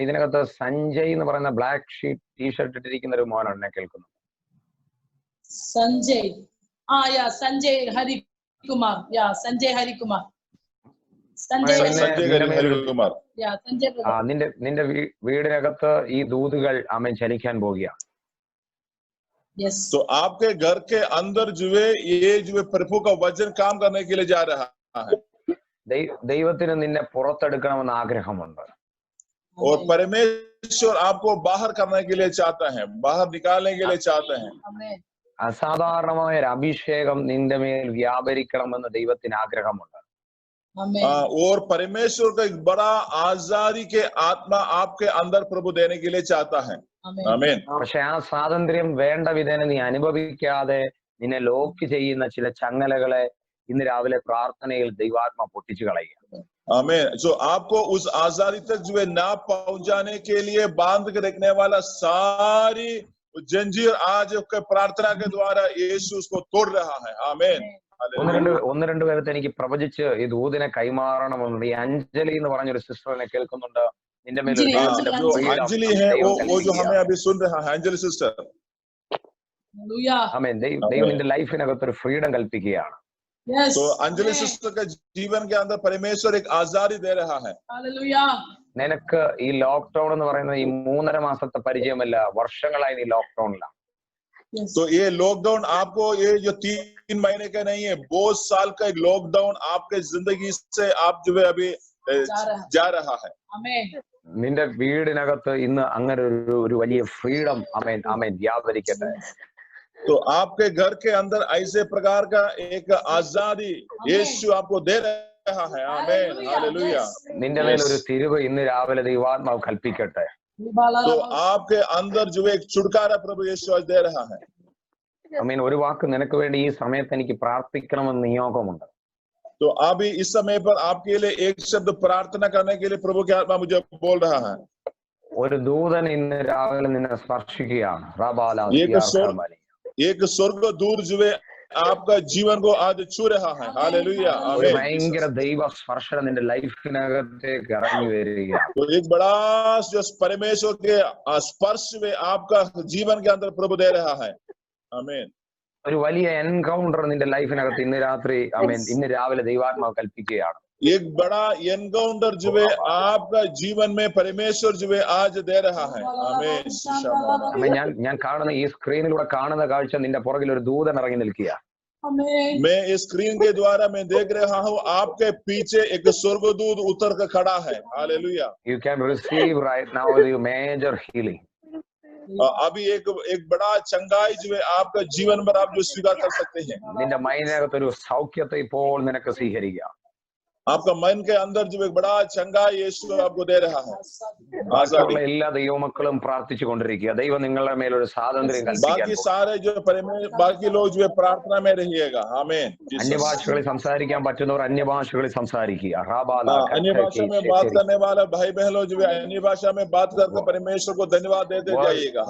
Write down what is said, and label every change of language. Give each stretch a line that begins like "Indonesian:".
Malayalam: ഇതിനകത്ത് സഞ്ജയ് എന്ന് പറയുന്ന ബ്ലാക്ക് ഷീറ്റ് ടീഷർട്ട് ഇട്ടിരിക്കുന്ന ഒരു മോനാണ് എന്നെ കേൾക്കുന്നു.
Hindi: संजय, संजय हरिकुमार, संजय हरिकुमार. संजय हरिकुमार. संजय.
Malayalam: നിന്റെ വീടിനകത്ത് ഈ ദൂതുകൾ ആമേൻ ചലിക്കാൻ പോകുക.
Hindi: तो आपके घर के अंदर जो है ये जो है प्रभु का वचन काम करने के लिए जा रहा है.
Malayalam: ദൈവത്തിന് നിന്നെ പുറത്തെടുക്കണമെന്ന് ആഗ്രഹമുണ്ട്.
Hindi: और परमेश्वर आपको बाहर करने के लिए चाहता है, बाहर निकालने के लिए चाहते हैं.
Malayalam: അസാധാരണമായ ഒരു അഭിഷേകം നിന്റെ മേൽ വ്യാപരിക്കണമെന്ന് ദൈവത്തിന് ആഗ്രഹമുണ്ട്.
Hindi: और परमेश्वर का एक बड़ा आजादी के आत्मा आपके अंदर प्रभु देने के लिए चाहता है. आमीन.
Malayalam: പക്ഷെ ആ സ്വാതന്ത്ര്യം വേണ്ട വിധേന നീ അനുഭവിക്കാതെ നിന്നെ ലോക്ക് ചെയ്യുന്ന ചില ചങ്ങലകളെ ഇന്ന് രാവിലെ പ്രാർത്ഥനയിൽ ദൈവാത്മ പൊട്ടിച്ചു കളയുക.
Hindi: आमीन. जो आपको उस आजादी तक जो है ना पहुंचाने के लिए बांध के रखने वाला सारी जंजीर आज प्रार्थना के द्वारा यीशु उसको तोड़ रहा है. आमीन.
Malayalam: ഒന്ന് രണ്ട് പേരത്തെ എനിക്ക് പ്രവചിച്ച് ഈ ദൂതിനെ കൈമാറണമെന്നുണ്ട്. ഈ അഞ്ജലി എന്ന് പറഞ്ഞൊരു സിസ്റ്ററിനെ കേൾക്കുന്നുണ്ട്. നിന്റെ മേൽ
Hindi: अंजलि है वो जो हमें अभी सुन रहा है, अंजलि सिस्टर.
Malayalam: ആമേൻ. ദൈവം നിന്റെ ലൈഫിനകത്ത് ഒരു ഫ്രീഡം കൽപ്പിക്കുകയാണ്.
Hindi: तो अंजलि सिस्टर के जीवन के अंदर परमेश्वर एक आजादी दे रहा है.
Malayalam: നിനക്ക് ഈ ലോക്ക്ഡൌൺ എന്ന് പറയുന്നത് ഈ 3.5 മാസത്തെ പരിചയമല്ല, വർഷങ്ങളായി നീ ലോക്ക്ഡൌണിലാണ്.
Hindi: तो ये लॉकडाउन आपको ये जो 3 महीने का नहीं है, बहुत साल का एक लॉकडाउन आपके जिंदगी से आप जो है अभी जा रहा है.
Malayalam: നിന്റെ വീടിനകത്ത് ഇന്ന് അങ്ങനെ ഒരു വലിയ ഫ്രീഡം ആമേൻ ആമേൻ വ്യാപരിക്കട്ടെ.
Hindi: तो आपके घर के अंदर ऐसे प्रकार का एक आजादी यीशु आपको दे रहा है। आमीन, हालेलुया।
Malayalam: നിന്റെ മേൽ ഒരു തിരിവ് ഇന്ന് രാവിലെ ദൈവാത്മാവ് കൽപ്പിക്കട്ടെ.
Hindi: तो आपके अंदर जो एक छुटकारा प्रभु यीशु आज दे रहा है।
Malayalam: ആമേൻ. ഒരു വാക്ക് നിനക്ക് വേണ്ടി ഈ സമയത്ത് എനിക്ക് പ്രാർത്ഥിക്കണമെന്ന് നിയോഗമുണ്ട്.
Hindi: तो अभी इस समय पर आपके लिए एक शब्द प्रार्थना करने के लिए प्रभु की आत्मा मुझे बोल रहा है।
Malayalam: ഒരു ദൂതൻ ഇന്ന് രാവിലെ നിന്നെ സ്പർശിക്കുകയാണ്.
Hindi: एक स्वर्ग दूर जो है आपका जीवन को आज छू रहा है। हालेलुया, आमीन।
Malayalam: ഭയങ്കര ദൈവ സ്പർശനം നിന്റെ ലൈഫിനകത്തേക്ക് ഇറങ്ങി വരികയാണ്.
Hindi: तो एक बड़ा जो परमेश्वर के स्पर्श में आपका जीवन के अंदर प्रभु दे रहा है। आमीन।
Malayalam: ഒരു വലിയ എൻകൗണ്ടർ നിന്റെ ലൈഫിനകത്ത് ഇന്ന് രാത്രി ആമേൻ ഇന്ന് രാവിലെ ദൈവാത്മാവ് കൽപ്പിക്കുകയാണ്.
Hindi: एक बड़ा एनकाउंटर जो है आपका जीवन में परमेश्वर जो है आज दे रहा है। आमीन।
Malayalam: ഞാൻ കാണുന്ന ഈ സ്ക്രീനിലൂടെ കാണുന്ന കാഴ്ച നിന്റെ പുറകിൽ ഒരു ദൂതൻ ഇറങ്ങി നിൽക്കുക.
Hindi: मैं इस स्क्रीन के द्वारा मैं देख रहा हूँ आपके पीछे एक स्वर्गदूत उतर कर खड़ा है। Hallelujah.
English: You can receive right now the major healing.
Hindi: अभी एक बड़ा चंगाई जो है आपका जीवन में आप जो स्वीकार कर सकते हैं।
Malayalam: നിന്റെ മൈനകത്ത് ഒരു സൗഖ്യത്തെ ഇപ്പോൾ നിനക്ക് സ്വീകരിക്കാം.
Hindi: आपका मन के अंदर जो एक बड़ा चंगाई यीशु आपको दे रहा है।
Malayalam: ബാക്കിയുള്ള എല്ലാ ദൈവമക്കളും പ്രാർത്ഥിച്ചുകൊണ്ടിരിക്കുക. ദൈവം നിങ്ങളുടെ മേലൊരു സ്വാതന്ത്ര്യം കൽപ്പിക്കാൻ.
Hindi: बाकी सारे जो बाकी लोग जो है प्रार्थना में रहिएगा। आमीन।
Malayalam: അന്യഭാഷകളിൽ സംസാരിക്കാൻ പറ്റുന്നവർ അന്യഭാഷകളിൽ സംസാരിക്കുക.
Hindi: अन्य भाषा में बात करने वाला भाई बहनों जो है अन्य भाषा में बात करके परमेश्वर को धन्यवाद देते जाइएगा।